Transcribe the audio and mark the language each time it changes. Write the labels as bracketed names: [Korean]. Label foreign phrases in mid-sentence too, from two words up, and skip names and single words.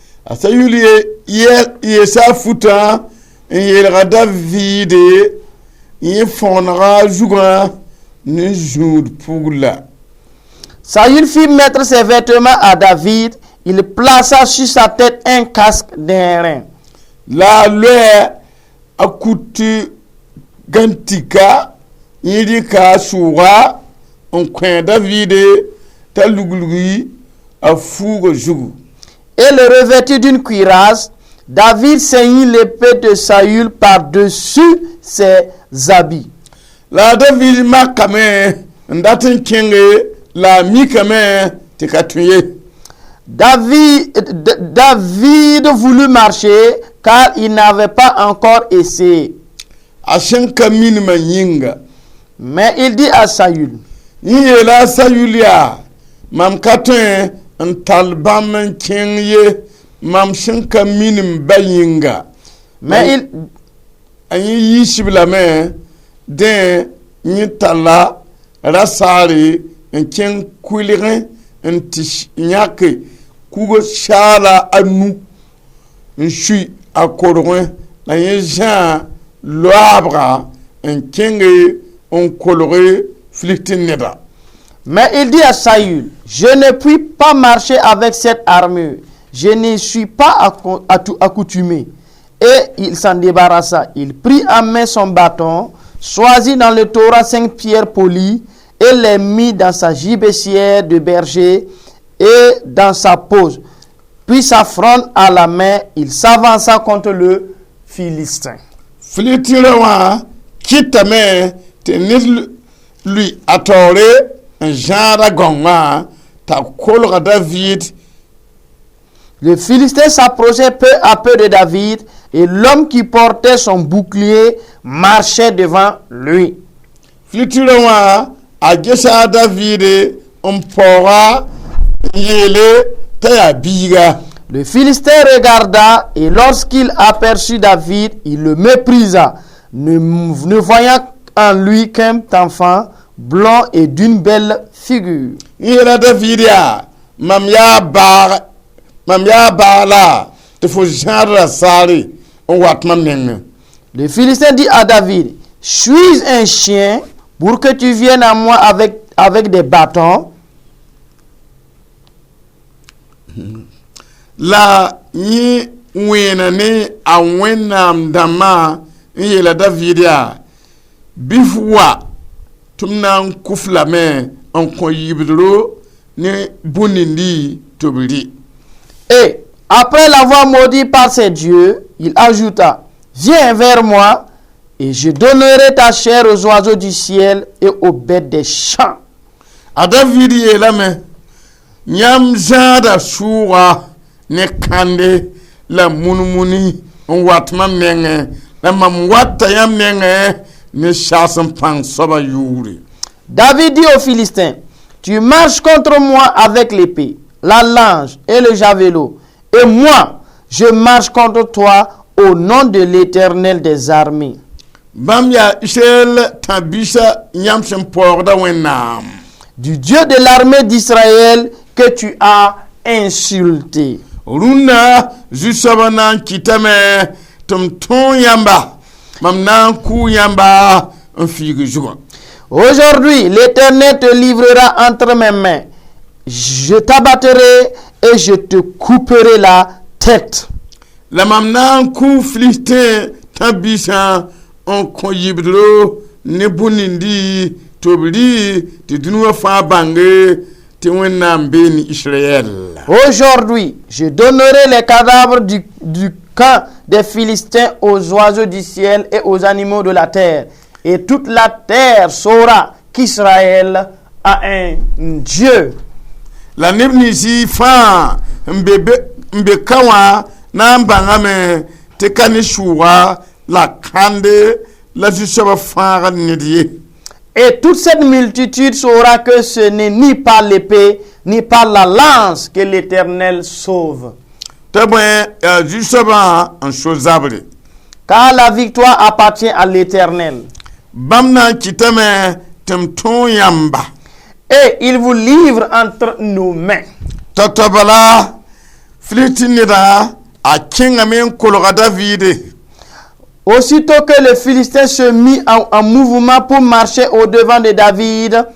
[French] Saül fit mettre ses vêtements à David. Il plaça sur sa tête un casque d'airain. La loi akutu gantika yidika suwa on coin David talugui a four jour. Et le revêtit d'une cuirasse. David ceignit l'épée de Saül par-dessus ses habits. La David makame ndatin kenge la mikame te ka tun ye. David voulut marcher car il n'avait pas encore essayé. [Mossi] A sẽn ka minima yĩnga. [French] Mais il dit à Saül, [Mossi] Yẽ yeela a Sayul yaa, mam ka tõe n tall bãmb n kẽng ye, mam sẽn ka minim ba yĩnga. [French] mais il, [Mossi] A yẽ yiisb lame dẽ yẽ talla rasaare n kẽng kulgẽ n tɩ yãke kugo saala a nu n sui a korgẽ la yẽ zã loabga n kẽnge n kolge Filistin neda. [French] mais il dit à Saül, je ne puis pas marcher avec cette armure. Je n'y suis pas accoutumé. Et il s'en débarrassa. Il prit en main son bâton, choisit dans le Torah 5 pierres polies et les mit dans sa gibecière de berger et dans sa pose. Puis sa fronde à la main, il s'avança contre le Philistin. [Mossi] Filistin wã kɩtame tɩ ned lui a taoore n zãada gõngã t'a kolga David. [French] Le Philistin s'approchait peu à peu de David et l'homme qui portait son bouclier marchait devant lui. [Mossi] Filistin wã a gesa a David n paooga n yeele t'a yaa biiga. [French] Le Philistin regarda et lorsqu'il aperçut David, il le méprisa, ne voyant en lui qu'un enfant blond et d'une belle figure. [Mossi] Yẽ yeela David yaa, mam yaa baala tɩ fo zãad rasaare n wat mam nengẽ. [French] Le Philistin dit à David, suis-je un chien pour que tu viennes à moi avec des bâtons? [Mossi] La yẽ wẽena ne a wẽnnaam dãmbã n yeela David yaa, bɩ f wa tɩ m na n kʋf lame n kõ yibdro ne bõn-nindi tɩ b rɩ. [French] Et après l'avoir maudit par ses dieux, il ajouta, viens vers moi et je donnerai ta chair aux oiseaux du ciel et aux bêtes des champs. [Mossi] A David yeelame, yãmb zãada sʋʋga ne kãnde la mun-muni n wat mam nengẽ, la mam wata yãmb nengẽ ne saas n pãng soaba yʋʋre. [French] David dit aux Philistins, tu marches contre moi avec l'épée, la lance et le javelot, et moi, je marche contre toi au nom de l'Éternel des armées. [Mossi] Bãmb yaa Israël tãb-biisã yãmb sẽn paoogda Wẽnnaam. [French] Du Dieu de l'armée d'Israël que tu as insulté. [Mossi] Rũnnã zu-soabã na n kɩtame tɩ m tõog yãmba, mam na n kʋʋ yãmba n fiig zugã. [French] Aujourd'hui, l'Éternel te livrera entre mes mains. Je t'abattrai et je te couperai la tête. [Mossi] La mam na n kʋʋ Filistin tãb-biisã n kõ yibdro ne bõn-nindi tɩ b rɩ tɩ dũni wã fãa bãnge tɩ Wẽnnaam bee ne Israël. [French] Aujourd'hui, je donnerai les cadavres du camp des Philistins aux oiseaux du ciel et aux animaux de la terre. Et toute la terre saura qu'Israël a un Dieu. [Mossi] La neb ninsi fãa n be ka wã na n bãngame tɩ ka ne sʋʋga la kãnde la zu-soabã fãaga ned ye. [French] Et toute cette multitude saura que ce n'est ni par l'épée, ni par la lance que l'Éternel sauve. [Mossi] Tɩ bõe zu-soabã n so zabre. [French] Car la victoire appartient à l'Éternel. [Mossi] Bãmb na n kɩtame tɩ m tõog yãmba. [French] Et il vous livre entre nos mains. [Mossi] T'a la Filistin neda a kẽngame n kolga David. [French] Aussitôt que le Philistin se mit en mouvement pour marcher au-devant de David,